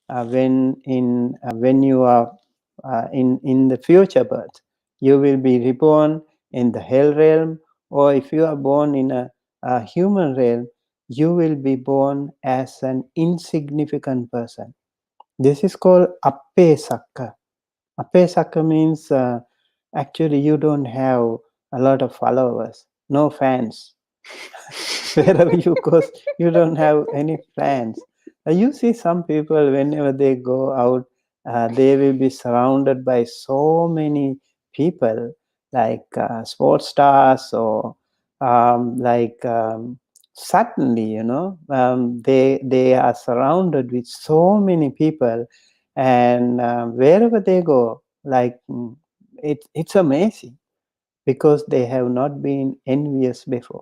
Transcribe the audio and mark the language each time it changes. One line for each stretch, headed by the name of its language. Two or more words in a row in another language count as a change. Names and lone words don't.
English: When you are in the future birth, you will be reborn in the hell realm, or if you are born in a human realm, you will be born as an insignificant person. This is called
Pali: appe sakka. Appe sakka
English: means actually you don't have a lot of followers, no fans. Wherever you go, you don't have any plans. You see some people, whenever they go out, they will be surrounded by so many people, like sports stars, or suddenly, they are surrounded with so many people, and wherever they go, it's amazing, because they have not been envious before.